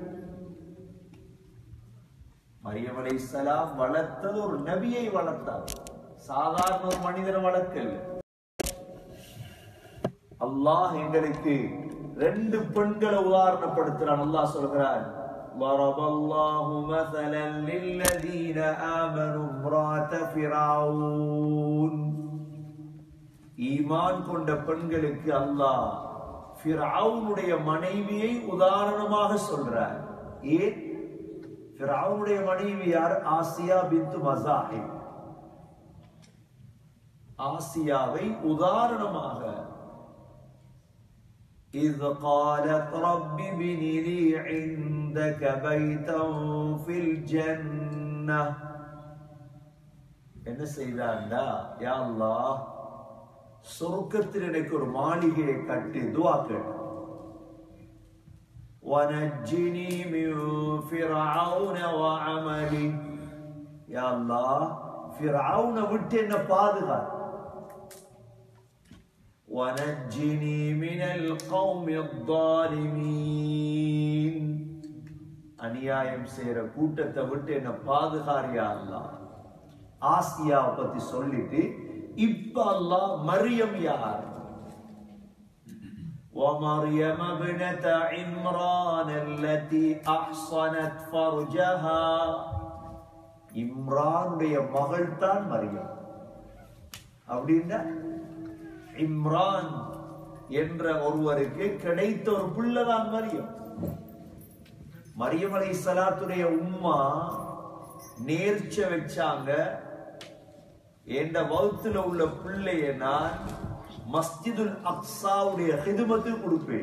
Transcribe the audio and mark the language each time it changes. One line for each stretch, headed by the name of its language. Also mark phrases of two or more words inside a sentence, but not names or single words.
Tamil: மரியம் அலைஹிஸ்ஸலாம் வளர்த்தது ஒரு நபியை வளர்த்தார், சாதாரண ஒரு மனிதனை வளர்க்கல. அல்லாஹ் எங்களுக்கு ரெண்டு பெண்களை உதாரணப்படுத்துறான். அல்லாஹ் சொல்கிறான்,
Arabic: ضرب الله مثلا للذين آمنوا امرأة فرعون.
Tamil: ஈமான் கொண்ட பெண்களுக்கு அல்லாஹ் ஃபிரௌனுடைய மனைவியை உதாரணமாக சொல்றார். ஏன்? ஃபிரௌனுடைய மனைவி யார்? ஆசியா பின்த் மஸாஹிப். ஆசியாவை உதாரணமாக,
Arabic: إذ قالت رب ابن لي عندك بيتا في الجنة.
Tamil: என்ன செய்தாண்டா? யா அல்லாஹ், சொர்க்கத்தில் எனக்கு ஒரு மாளிகையை கட்டி துஆ கேட்டு.
Arabic: وَنَجِّنِي مِنْ فِرْعَوْنَ وَعَمَلِهِ.
Tamil: யா அல்லாஹ், ஃபிரௌனை விட்டு என்ன பாதுகாத்து.
Arabic: وَنَجِّنِي مِنَ الْقَوْمِ الظَّالِمِينَ.
Tamil: அநியாயம் செய்யற கூட்டத்தை விட்டு என்ன பாதுகார் யா அல்லாஹ். ஆசியாவை பத்தி சொல்லிட்டு இப்ப அல்லாஹ் மரியம் யார்?
Arabic: وَمَرْيَمَ ابْنَتَ عِمْرَانَ الَّتِي أَحْصَنَتْ فَرْجَهَا.
Tamil: இம்ரானுடைய மகள் தான் மரியம். அப்படின்னா இம்ரான் என்ற ஒருவருக்கு கிடைத்த ஒரு பிள்ளைதான் மரியம். மரியம் அலைஹிஸ்ஸலாத்துடைய உம்மா நேர்ச்ச வச்சாங்க, என்ற வகுத்துல உள்ள பிள்ளைய நான் மஸ்ஜிதுல் அக்ஸாவுடைய ஹிதுமத்து கொடுப்பேன்.